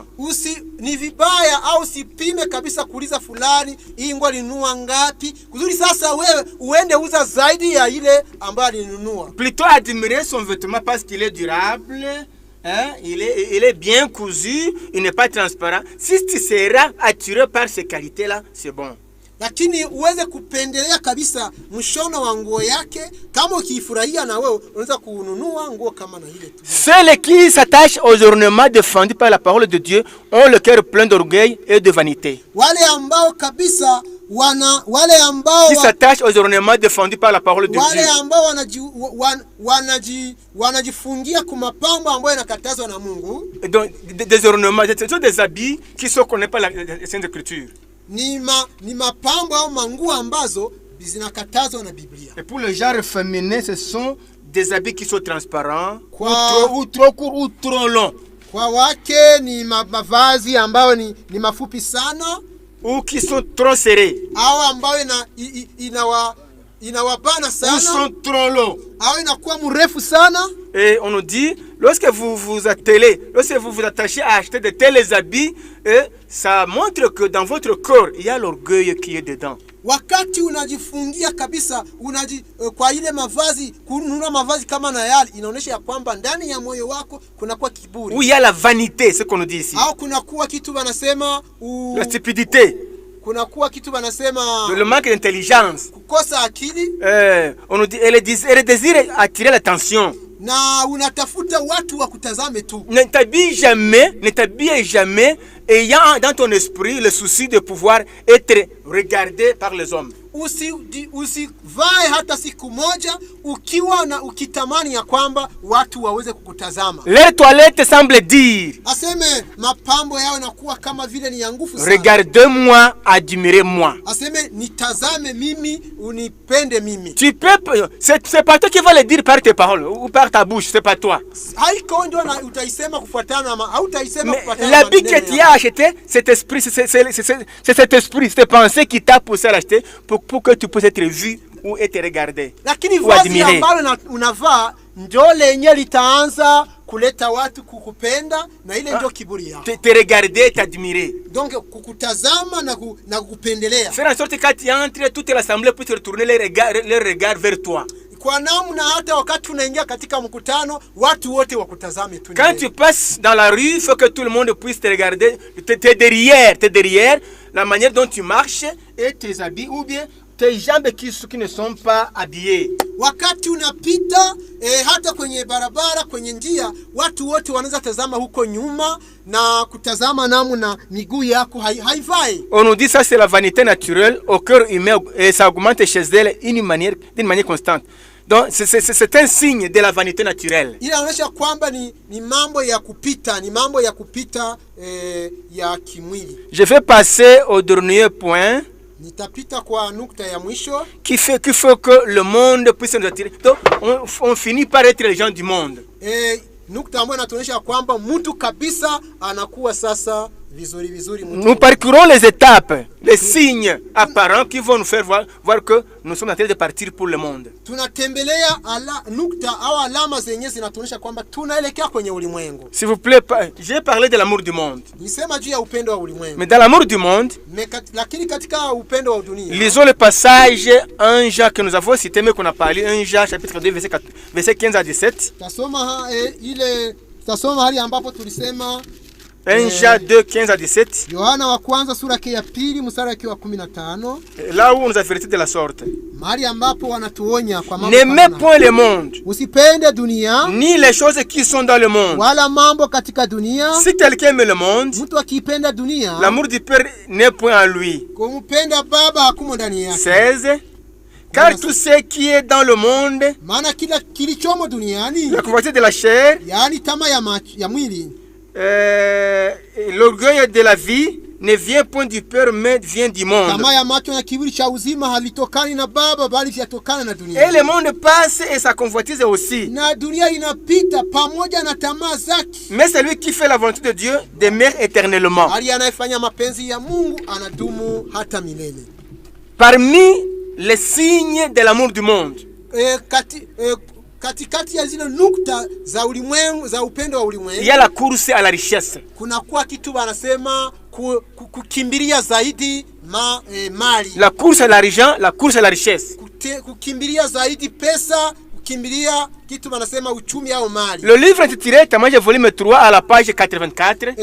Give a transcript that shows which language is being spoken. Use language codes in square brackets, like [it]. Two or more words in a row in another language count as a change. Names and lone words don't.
[sw] Ni vibaya au sipime kabisa kuuliza fulani hii nguo alinunua ngapi kusudi sasa wewe uende uza zaidi ya ile ambayo alinunua. [fr] Plutôt admirer son vêtement parce qu'il est durable. Il est bien cousu, il n'est pas transparent. Si tu seras attiré par ces qualités-là, c'est bon. [sw] Lakini uweze kupendelea kabisa mshono wa nguo yake, kama ukifurahia na wewe unaweza kununua nguo kama na ile tu. [fr] Ceux qui s'attachent aux ornements défendus par la parole de Dieu ont le cœur plein d'orgueil et de vanité. [sw] Wale ambao kabisa wale ambao [fr] qui s'attachent aux ornements défendus par la parole de Dieu. [sw] Wale ambao wanajifungia kwa mapambo ambayo yanakatazwa na Mungu. [fr] Donc des ornements, ce sont des habits qui sont connus par la Sainte Écriture. [sw] Ni mapambo au manguo ambazo zinakatazwa na Biblia. [fr] Et pour le genre féminin, ce sont des habits qui sont transparents, ou trop courts ou trop longs. [sw] Kwa wake ni mavazi ambayo ni mafupi sana, [fr] ou qui sont trop serrés, [sw] au ambayo inawabana [fr] ou [sw] sana, [fr] sont trop longs. [sw] au inakuwa mrefu sana. [fr] Et on nous dit, lorsque vous vous attachez à acheter de tels habits, ça montre que dans votre corps, il y a l'orgueil qui est dedans. [sw] Wakati unajifungia kabisa kwa ile mavazi, kununua mavazi kama na yale, inaonyesha ya kwamba ndani ya moyo wako kunakuwa kiburi. [fr] Où il y a la vanité, c'est ce qu'on nous dit ici. [sw] Au kunakuwa kitu wanasema [fr] La stupidité. [sw] Kunakuwa kitu wanasema [fr] Le manque d'intelligence. [sw] Kukosa akili. [fr] On nous dit, elle désire attirer l'attention. [sw] Na unatafuta watu wakutazame tu. [fr] Ne t'habille jamais ayant dans ton esprit le souci de pouvoir être regardé par les hommes. [sw] Usivae hata siku moja ukitamani ya kwamba watu waweze kukutazama. [fr] Les toilettes semblent dire, [sw] aseme mapambo yao yanakuwa kama vile ni ya nguvu sana. [fr] Regardez-moi, admirez-moi. [sw] Aseme nitazame mimi, unipende mimi. [fr] Tu peux, c'est pas toi qui vas le dire par tes paroles ou par ta bouche, c'est pas toi. [sw] Haiko ndio na utaisema kufuatana ama hautaisema kufuatana. [fr] L'habit que tu as acheté, cet esprit, c'est cet esprit, cette pensée qui t'a poussé à l'acheter pour que tu puisses être vu ou être regardé. [sw] Lakini vazi ambalo unavaa ndio lenye litaanza kuleta watu kukupenda, na ile ndio kiburi yako. [fr] Te regarder, t'admirer. [sw] Donc kukutazama na kukupendelea. [fr] Faire en sorte que quand tu entres, toute l'assemblée puisse retourner les regards vers toi. [sw] Kwa namna hata wakati unaingia katika mkutano watu wote wakutazame tu. [fr] Quand tu passes dans la rue, il faut que tout le monde puisse te regarder. T'es derrière, la manière dont tu marches et tes habits ou bien tes jambes qui ne sont pas habillées. [sw] Wakati unapita hata kwenye barabara, kwenye njia, watu wote wanaweza tazama huko nyuma na kutazama namna miguu yako haivai. [fr] On nous dit ça, c'est la vanité naturelle au cœur humain et ça augmente chez elle d'une manière constante. Donc c'est un signe de la vanité naturelle. [sw] Inaonyesha kwamba ni mambo ya kupita, ya kimwili. [fr] Je vais passer au dernier point. [sw] Nitapita kwa nukta ya mwisho [fr] qui fait que le monde puisse nous attirer. Donc on finit par être les gens du monde. [sw] Nukta ambayo inatuonyesha kwamba mtu kabisa anakuwa sasa vizuri mtu. [fr] Nous parcourons les étapes, les signes apparents qui vont nous faire voir que nous sommes en train de partir pour le monde. [sw] Tunatembelea nukta au alama zenye zinatuonyesha kwamba tunaelekea kwenye ulimwengu. [fr] S'il vous plaît, j'ai parlé de l'amour du monde. [sw] Nisema juu ya upendo wa ulimwengu. [fr] Mais dans l'amour du monde, [sw] lakini katika upendo wa dunia. [fr] Lisons le passage 1 Jean que nous avons cité mais qu'on a parlé, 1 Jean chapitre 2 verset 15 à 17. [sw] Tasoma hali ambapo tulisema [fr] 1 Jean 2, 15 à 17. [sw] Yohana wa kwanza sura yake ya 2 mstari wa 15. [fr] Là où on nous avertit de la sorte. [sw] Mahali ambapo wanatuonya kwa mambo. [fr] N'aimez point le monde. [sw] Usipende dunia. [fr] Ni les choses qui sont dans le monde. [sw] Wala mambo katika dunia. [fr] Si quelqu'un aime le monde, [sw] mtu akipenda dunia, [fr] l'amour du Père n'est point en lui. [sw] Kumpenda Baba hakumo ndani yake. [fr] 16. Car tout ce qui est dans le monde, [sw] maana kila kilichomo duniani, [fr] la convoitise de la chair, [sw] yaani tamaa ya mwili, [fr] l'orgueil de la vie ne vient point du Père mais vient du monde. [sw] Tamaa ya macho na kiburi cha uzima halitokani na Baba bali vyatokana na dunia. [fr] Et le monde passe et sa convoitise aussi. [sw] Na dunia inapita pamoja na tamaa zake. [fr] Mais celui qui fait la volonté de Dieu demeure éternellement. [sw] Ali anayefanya mapenzi ya Mungu anadumu hata milele. [fr] Parmi les signes de l'amour du monde, [sw] katikati ya zile nukta za ulimwengu, za upendo wa ulimwengu, [fr] il y a la course à la richesse. [sw] Kuna kwa kitu wanasema kukimbilia zaidi mali. [fr] La course à l'argent, la course à la richesse. [sw] Kukimbilia zaidi pesa, kukimbilia kitu wanasema uchumi au mali. [fr] Le livre intitulé Témoignage volume 3 à la page 84.